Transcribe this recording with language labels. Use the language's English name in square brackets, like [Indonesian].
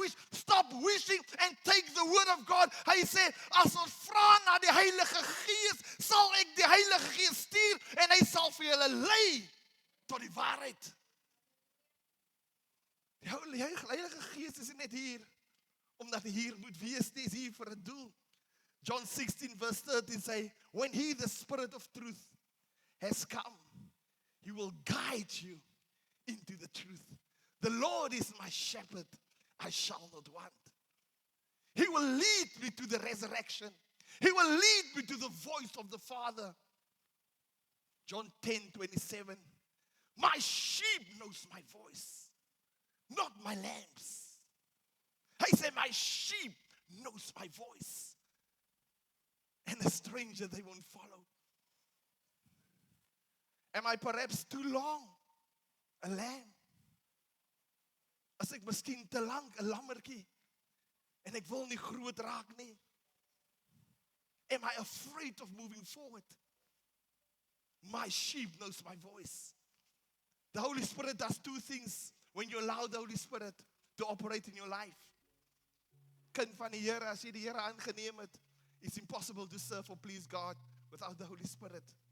[English] Stop wishing and take the word of God. [Afrikaans] Hy sê, as ons vra na die Heilige Gees, sal ek die Heilige Gees stuur en hy sal vir julle lei tot die waarheid. Die Heilige Gees is net hier, omdat hy hier moet wees, hy is hier vir 'n doel. [English] John 16 verse 13 say, when he, the Spirit of truth, has come, he will guide you into the truth. The Lord is my shepherd, I shall not want. He will lead me to the resurrection. He will lead me to the voice of the Father. John 10:27. My sheep knows my voice, not my lambs. I say my sheep knows my voice. And a stranger they won't follow. Am I perhaps too long a lamb? [Afrikaans] As ek miskien te lank 'n lammertjie en ek wil nie groot raak nie. [English] Am I afraid of moving forward? My sheep knows my voice. The Holy Spirit does two things when you allow the Holy Spirit to operate in your life. [Afrikaans] Kind van die Here, as jy die Here aangeneem het, [English] it's impossible to serve or please God without the Holy Spirit.